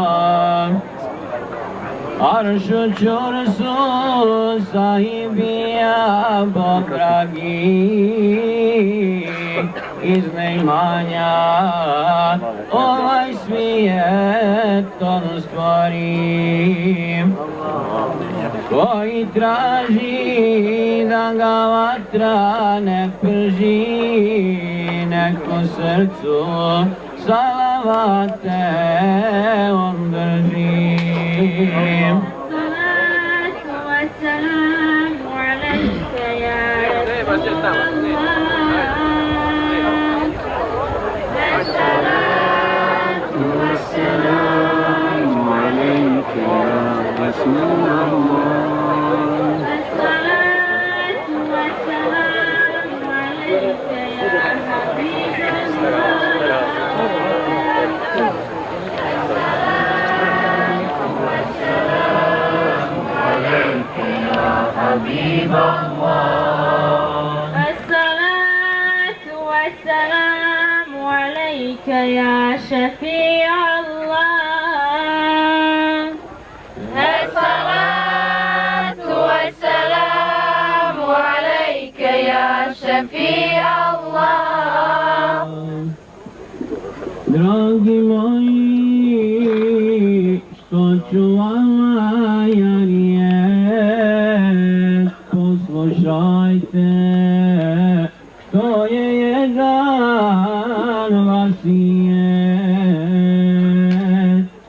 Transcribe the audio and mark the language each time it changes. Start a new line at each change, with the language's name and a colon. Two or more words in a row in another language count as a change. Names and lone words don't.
Bosnian: Aršu čursu sahibija Bog dragi, iz neimanja ovaj svijet on stvori. Koji traži da ga vatra ne prži, nek u srcu salavate on drži.
Arabic: الصلاة والسلام عليك يا رسول الله. الصلاة والسلام عليك يا رسول الله. الصلاة والسلام عليك يا حبيب الله. حبيب الله الصلاة والسلام عليك يا شفيع الله. الصلاة والسلام عليك يا شفيع الله.
Bosnian: Dragi moji, što ću vama ja riječ, poslušajte, to je jedan vasijet.